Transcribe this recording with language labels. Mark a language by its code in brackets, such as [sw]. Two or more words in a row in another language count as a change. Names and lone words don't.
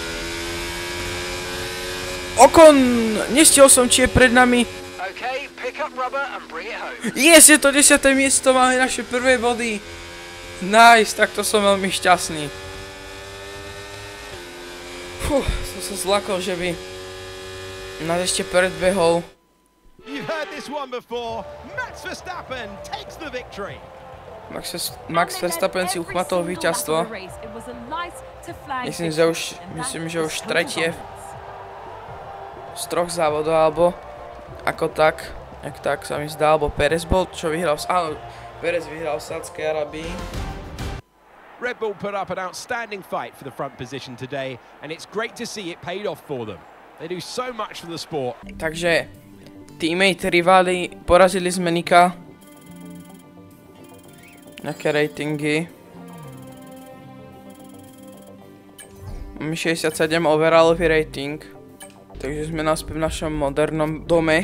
[sk] Ocon, nestihol som, či je pred nami. Yes, je to 10. miesto, máme naše prvé body. Nice, tak to som veľmi šťastný. Som sa zlakol, že by nás ešte predbehol. [en] You've heard this one before. Max Verstappen takes the victory. [sk] Max Verstappen si uchmatol víťazstvo. Myslím, že už tretie z 3 závodov, alebo ako tak, jak tak sa mi zdá, alebo Perez bol, čo vyhral, áno, Perez vyhral v Saudskej Arabii. [en] Red Bull put up an outstanding fight for the front position today, and it's great to see it paid off for them. They do so much for the sport. [sk] Takže teammate rivali, porazili sme Nika. Nejaké ratingy. Máme 67 overallový rating. Takže sme naspäť v našom modernom dome.